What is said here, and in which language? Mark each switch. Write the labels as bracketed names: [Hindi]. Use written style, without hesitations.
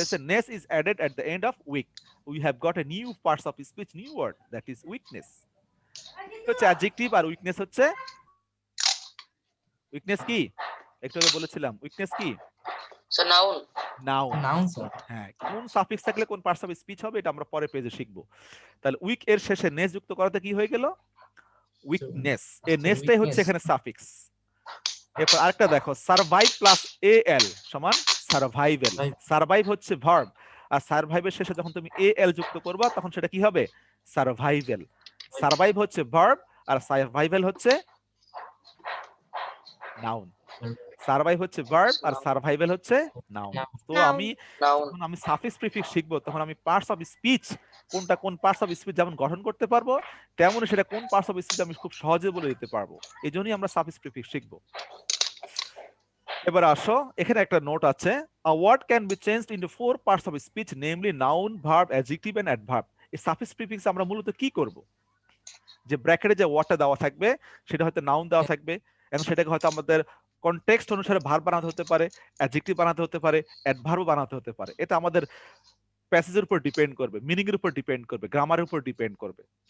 [English] Ness is added at the end of weak. We have got a new parts of speech, new word, that is weakness. [Bangla] হচ্ছে adjective, আর weakness হচ্ছে, weakness কি একটু আগে বলেছিলাম, weakness কি? Noun. Noun sir. হ্যাঁ, কোন সাফিক্স থাকলে কোন পার্টস অফ স্পিচ হবে এটা আমরা পরের পেজে শিখবো। তাহলে উইক এর শেষে নেস যুক্ত করাতে কি হয়ে গেল? উইকনেস। এই নেসটাই হচ্ছে এখানে সাফিক্স। এরপর আরেকটা দেখো, সারভাইভ প্লাস এল সমান সারভাইভেল। সারভাইভ হচ্ছে ভার্ব, আর সারভাইভের শেষে যখন তুমি এল যুক্ত করবা তখন সেটা কি হবে? সারভাইভেল। সারভাইভ হচ্ছে ভার্ব, আর সারভাইভেল হচ্ছে নাউন। সারভাইভ হচ্ছে ভার্ব আর সারভাইভেল হচ্ছে নাউন। তো যখন আমি সাফিক্স প্রিফিক্স শিখবো তখন আমি পার্টস অফ স্পিচ, কোনটা কোন পার্টস অফ স্পিচ যেমন গঠন করতে পারবো, তেমনি সেটা কোন পার্টস অফ স্পিচ আমি খুব সহজে বলে দিতে পারবো। এই জন্যই আমরা সাফিক্স প্রিফিক্স শিখবো। এবার আসো, এখানে একটা নোট আছে, [English] a word can be changed into 4 parts of speech, namely noun, verb, adjective and adverb. [Bangla] এই সাফিক্স প্রিফিক্স আমরা মূলত কি করব? যে ব্র্যাকেটে যে ওয়ার্ডটা দেওয়া থাকবে সেটা হয়তো নাউন দেওয়া থাকবে, এবং সেটাকে হয়তো আমাদের কনটেক্সট অনুসারে ভার্ব বানাতে হতে পারে, অ্যাডজেক্টিভ বানাতে হতে পারে, অ্যাডভার্ব বানাতে হতে পারে। এটা আমাদের প্যাসেজের উপর ডিপেন্ড করবে, মিনিং এর উপর ডিপেন্ড করবে, গ্রামারের উপর ডিপেন্ড করবে।